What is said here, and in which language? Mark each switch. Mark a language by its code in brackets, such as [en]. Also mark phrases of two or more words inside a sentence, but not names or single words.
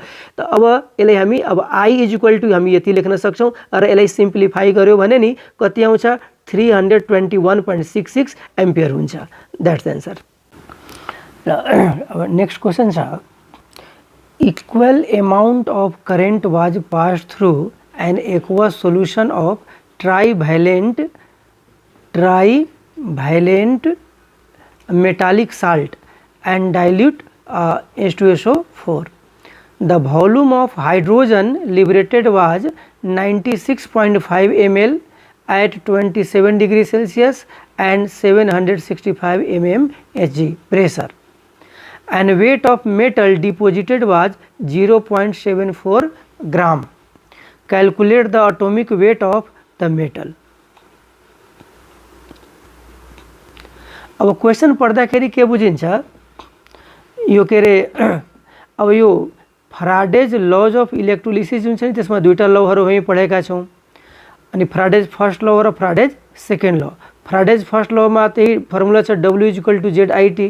[ne] त अब यसलाई हामी अब I = हामी यति लेख्न सक्छौँ र यसलाई सिम्प्लिफाई गर्यो भने नि कति आउँछ 321.66 एम्पियर हुन्छ। [en] That's the answer. [ne] र अब [en] next question छ equal amount of current was pass through an aqua solution of trivalent metallic salt and dilute H2SO4. The volume of hydrogen liberated was 96.5 ml at 27 degrees Celsius and 765 mm Hg pressure, and weight of metal deposited was 0.74 gram. Calculate the atomic weight of the metal. [ne] अब क्वेश्चन पढ्दाखेरि के बुझिन्छ यो के अरे अब यो [en] Faraday's laws of electrolysis [ne] जुन छ नि त्यसमा दुईटा लहरू हामी पढेका छौँ। अनि [en] Faraday's first law [ne] र [en] Faraday's second law. Faraday's first [ne] लमा त्यही फर्मुला छ W=ZIT।